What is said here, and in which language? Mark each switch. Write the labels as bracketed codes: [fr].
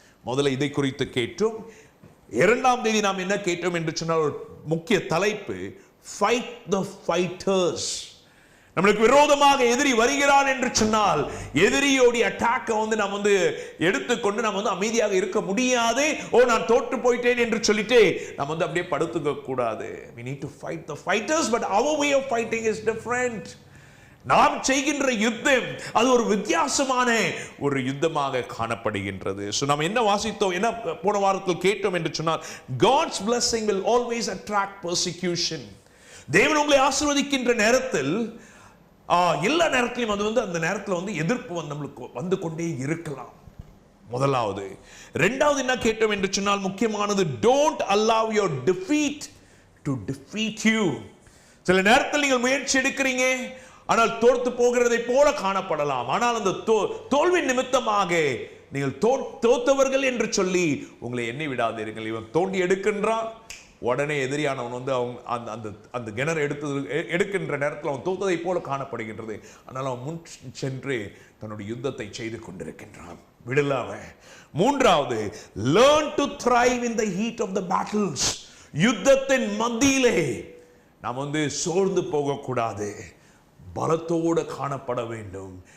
[ta] முதல்ல இதை குறித்து கேட்டோம். 2ஆம் தேதி நாம் என்ன கேட்டோம் என்று சொன்னால், ஒரு முக்கிய தலைப்பு, [en] fight the fighters. [ta] நம்மளுக்கு விரோதமாக எதிரி வருகிறான் என்று சொன்னால், எதிரியோடைய அட்டாக்கை வந்து நாம் வந்து எடுத்துக்கொண்டு நாம் வந்து அமைதியாக இருக்க முடியாது. நான் தோற்று போயிட்டேன் என்று சொல்லிட்டு நாம் வந்து அப்படியே படுத்துக்க கூடாது. [en] we need to fight the fighters, but our way of fighting is different. [ta] நாம் செய்கின்ற யுத்தம் அது ஒரு வித்தியாசமான ஒரு யுத்தமாக காணப்படுகின்றது. ஸோ நாம் என்ன வாசித்தோம், என்ன போன வாரத்தில் கேட்டோம் என்று சொன்னால், [en] God's blessing will always attract persecution. [ta] தேவன் உங்களை ஆசீர்வதிக்கின்ற நேரத்தில் எல்லா நேரத்திலும் அது வந்து அந்த நேரத்தில் வந்து எதிர்ப்பு நம்மளுக்கு வந்து கொண்டே இருக்கலாம். முதலாவது. 2வது என்ன கேட்டோம் என்று சொன்னால், முக்கியமானது, [en] don't allow your defeat to defeat you. [ta] சில நேரத்தில் நீங்கள் முயற்சி எடுக்கிறீங்க, ஆனால் தோற்று போகிறதை போல காணப்படலாம். ஆனால் அந்த தோல்வி நிமித்தமாக நீங்கள் தோத்தவர்கள் என்று சொல்லி உங்களை எண்ணி விடாதீர்கள். இவன் தோண்டி எடுக்கின்றான், உடனே எதிரியானவன் வந்து அந்த கிணறு எடுக்கின்ற நேரத்தில் அவன் தோத்ததை போல காணப்படுகின்றது. ஆனால் அவன் முன் சென்று தன்னுடைய யுத்தத்தை செய்து கொண்டிருக்கின்றான், விடலாம. 3வது, [en] learn to thrive in the heat of the battles. [ta] யுத்தத்தின் மத்தியிலே நாம் வந்து சோர்ந்து போகக்கூடாது, பலத்தோடு காணப்பட வேண்டும்.